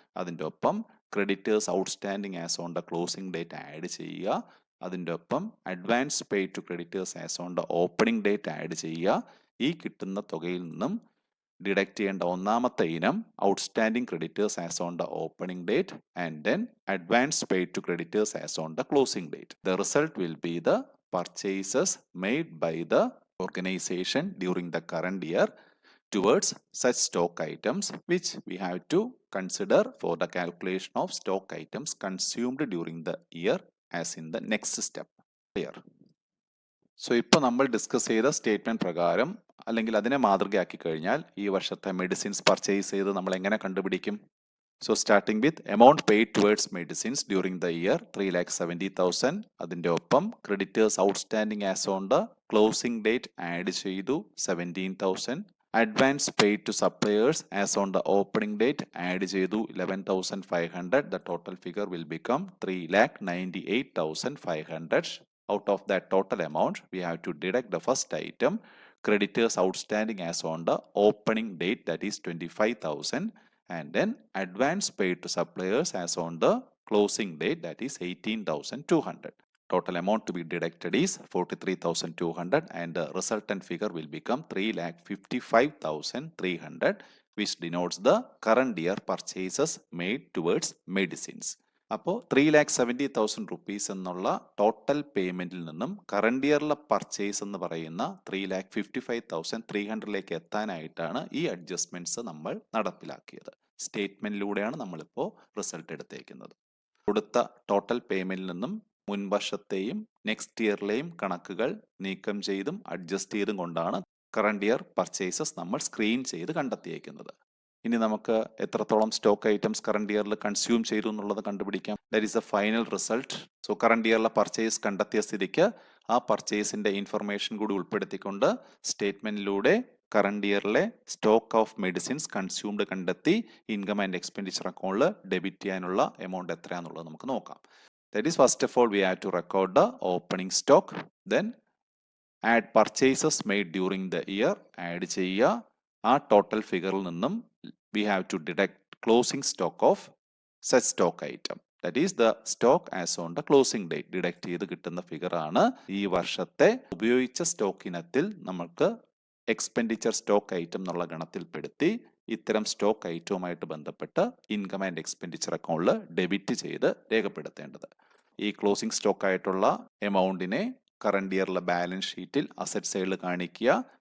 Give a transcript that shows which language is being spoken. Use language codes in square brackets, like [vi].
[ml] അതിൻ്റെ ഒപ്പം [en] Creditors outstanding as on the closing date add ചെയ്യുക. [ml] അതിൻ്റെ ഒപ്പം [en] Advance pay to creditors as on the opening date add ചെയ്യുക. [ml] ഈ കിട്ടുന്ന തുകയിൽ നിന്നും ഡിഡക്റ്റ് ചെയ്യേണ്ട ഒന്നാമത്തെ ഇനം [en] Outstanding creditors as on the opening date and then advance pay to creditors as on the closing date. The result will be the purchases made by the organization during the current year towards such stock items which we have to consider for the calculation of stock items consumed during the year as in the next step. Clear? [ml] So ഇപ്പോൾ നമ്മൾ discuss ചെയ്ത statement പ്രകാരം അല്ലെങ്കിൽ അതിനെ മാതൃകയാക്കി കഴിഞ്ഞാൽ ഈ വർഷത്തെ medicines purchase ചെയ്ത് നമ്മൾ എങ്ങനെ കണ്ടുപിടിക്കും? [en] So starting with amount paid towards medicines during the year 3,70,000. [ml] അതിൻ്റെ ഒപ്പം [en] Creditors outstanding as on the closing date add ചെയ്തു 17,000. Advance paid to suppliers as on the opening date add ചെയ്തു 11,500. The total figure will become 3,98,500. Out of that total amount, we have to deduct the first item, creditors outstanding as on the opening date, that is 25,000, and then advance paid to suppliers as on the closing date, that is 18,200. Total amount to be deducted is 43,200, and the resultant figure will become 3,55,300, which denotes the current year purchases made towards medicines. [ml] അപ്പോൾ 3,70,000 rupees എന്നുള്ള total പേയ്മെന്റിൽ നിന്നും current ഇയറിലെ purchase എന്ന് പറയുന്ന 3,55,300 എത്താനായിട്ടാണ് ഈ adjustments നമ്മൾ നടപ്പിലാക്കിയത്. സ്റ്റേറ്റ്മെന്റിലൂടെയാണ് നമ്മളിപ്പോൾ result എടുത്തേക്കുന്നത്. കൊടുത്ത ടോട്ടൽ പേയ്മെന്റിൽ നിന്നും മുൻവർഷത്തെയും നെക്സ്റ്റ് ഇയറിലെയും കണക്കുകൾ നീക്കം ചെയ്തും അഡ്ജസ്റ്റ് ചെയ്തും കൊണ്ടാണ് കറണ്ട് ഇയർ പർച്ചേസസ് നമ്മൾ സ്ക്രീൻ ചെയ്ത് കണ്ടെത്തിയേക്കുന്നത്. ഇനി നമുക്ക് എത്രത്തോളം സ്റ്റോക്ക് ഐറ്റംസ് കറണ്ട് ഇയറിൽ കൺസ്യൂം ചെയ്തു എന്നുള്ളത് കണ്ടുപിടിക്കാം. [en] That is a final result. [ml] So current ഇയറിലെ purchase കണ്ടെത്തിയ സ്ഥിതിക്ക് ആ പർച്ചേസിന്റെ ഇൻഫർമേഷൻ കൂടി ഉൾപ്പെടുത്തിക്കൊണ്ട് സ്റ്റേറ്റ്മെന്റിലൂടെ current ഇയറിലെ stock of medicines consumed കണ്ടെത്തി ഇൻകം ആൻഡ് എക്സ്പെൻഡിച്ചർ അക്കൗണ്ടിൽ ഡെബിറ്റ് ചെയ്യാനുള്ള എമൗണ്ട് എത്രയാണെന്നുള്ളത് നമുക്ക് നോക്കാം. [en] That is first of all we have to record the opening stock, then add purchases made during the year, add ചെയ്യുക. [ml] ആ total ഫിഗറിൽ നിന്നും [en] we have to deduct closing stock of such stock item, that is the stock as on the closing date. [ml] Deduct ചെയ്ത് കിട്ടുന്ന figure ആണ് ഈ വർഷത്തെ ഉപയോഗിച്ച സ്റ്റോക്ക് ഇനത്തിൽ നമുക്ക് എക്സ്പെൻഡിച്ചർ സ്റ്റോക്ക് ഐറ്റം എന്നുള്ള ഗണത്തിൽപ്പെടുത്തി ഇത്തരം സ്റ്റോക്ക് ഐറ്റവുമായിട്ട് ബന്ധപ്പെട്ട് ഇൻകം ആൻഡ് എക്സ്പെൻഡിച്ചർ അക്കൗണ്ടിൽ ഡെബിറ്റ് ചെയ്ത് രേഖപ്പെടുത്തേണ്ടത്. ഈ ക്ലോസിംഗ് സ്റ്റോക്ക് ആയിട്ടുള്ള എമൗണ്ടിനെ കറണ്ട് ഇയറിലെ ബാലൻസ് ഷീറ്റിൽ അസറ്റ് സൈഡിൽ കാണിക്കുക.